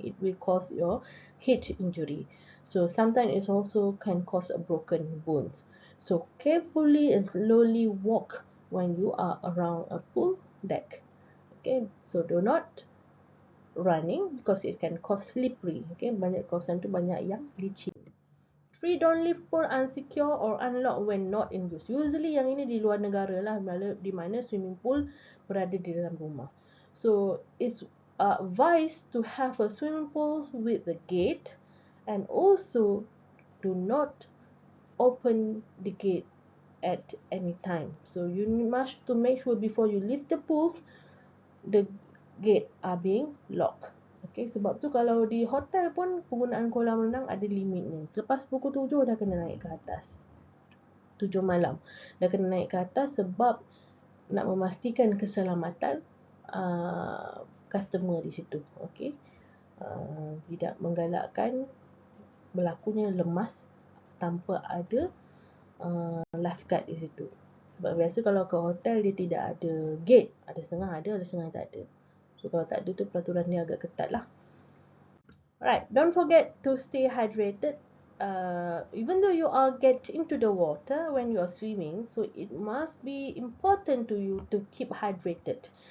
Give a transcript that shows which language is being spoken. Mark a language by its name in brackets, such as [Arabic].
[English] It will cause your head injury. So sometimes it also can cause a broken bones. So carefully and slowly walk when you are around a pool deck. Okay, so do not running because it can cause slippery. [Malay] Okay, banyak kawasan tu banyak yang licin. [English] 3, don't leave pool unsecure or unlocked when not in use. [Malay] Usually yang ini di luar negara lah, di mana swimming pool berada di dalam rumah. [English] So it's advised to have a swimming pool with the gate, and also do not open the gate at any time. So you must to make sure before you leave the pools, the gate are being locked. [Malay] Okay, sebab tu kalau di hotel pun penggunaan kolam renang ada limitnya. Selepas pukul 7 dah kena naik ke atas. 7 malam dah kena naik ke atas sebab nak memastikan keselamatan customer di situ. Okay, tidak menggalakkan berlakunya lemas tanpa ada lifeguard di situ. Sebab biasa kalau ke hotel dia tidak ada gate, ada setengah tak ada. So kalau tak ada tu peraturan dia agak ketat lah. [English] Alright, don't forget to stay hydrated. Even though you are get into the water when you are swimming, so it must be important to you to keep hydrated.